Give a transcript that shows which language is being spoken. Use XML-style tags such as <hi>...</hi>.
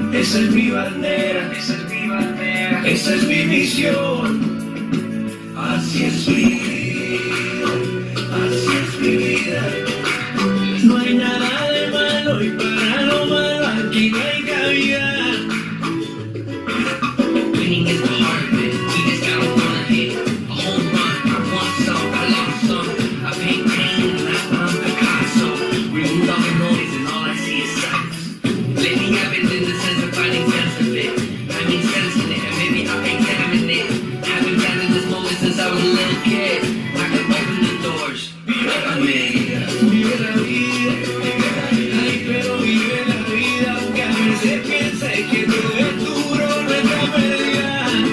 <es>Esa es mi bandera, esa es mi bandera, esa es mi misión. Así es mi vida, así es mi vida. No hay nada de malo y para lo malo aquí no hay cabida.</es> <en>Winning is the heart of it. We just gotta wanna hit a home run. I want some, I love some. I paint pain like I'm Picasso. Remove all the noise and all I see is sights. Lately I've been in the sense of finding sense of it. I mean sense in it, and maybe I'll examine it. Haven't been in this moment since I was a little kid. I could open the doors. I'm in.</en> <es>Vive la vida, ay, pero vive la vida, aunque a veces piense que todo es duro, no está perdida.</es>